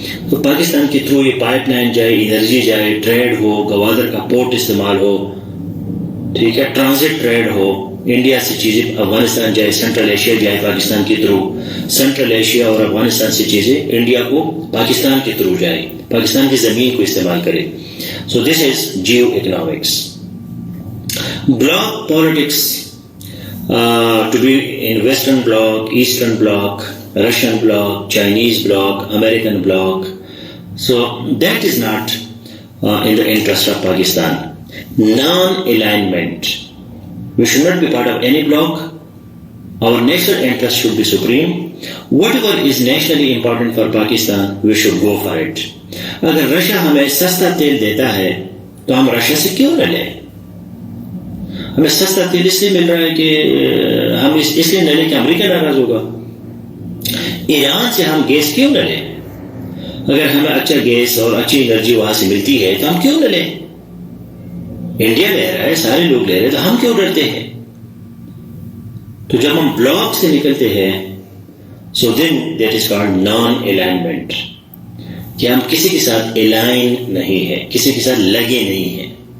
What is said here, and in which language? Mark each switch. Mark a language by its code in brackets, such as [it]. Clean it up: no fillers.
[ur] تو پاکستان کے تھرو یہ پائپ لائن جائے, انرجی جائے, ٹریڈ ہو, گوادر کا پورٹ استعمال ہو, ٹھیک ہے, ٹرانزٹ ٹریڈ ہو, انڈیا سے چیزیں افغانستان جائے, سینٹرل ایشیا جائے پاکستان کے تھرو, سینٹرل ایشیا اور افغانستان سے چیزیں انڈیا کو پاکستان کے تھرو جائے, پاکستان کی زمین کو استعمال کرے. [en] So this is geoeconomics. Bloc politics, to be in Western bloc, Eastern bloc, Russian bloc, Chinese bloc, American bloc. So that is not in the interest of Pakistan. Non-alignment. We should not be part of any bloc. Our national interest should be supreme. Whatever is nationally important for Pakistan, we should go for it. [ur] اگر Russia ہمیں سستا تیل دیتا ہے تو ہم Russia سے کیوں نہ لیں؟ ہمیں سستا تیل اس لیے مل رہا ہے کہ ہم اس لیے نہ لیں کہ امریکہ ناراض ہوگا. ایران سے ہم گیس کیوں نہ لیں؟ اگر ہمیں اچھا گیس اور اچھی انرجی وہاں سے ملتی ہے تو ہم کیوں نہ لیں؟ انڈیا لے رہا ہے, سارے لوگ لے رہے ہیں, تو ہم کیوں ڈرتے ہیں؟ تو جب ہم بلاک سے نکلتے ہیں, [en] so then that is called non alignment, [ur] کہ ہم کسی کے ساتھ الائن نہیں ہے, کسی کے ساتھ لگے نہیں ہیں.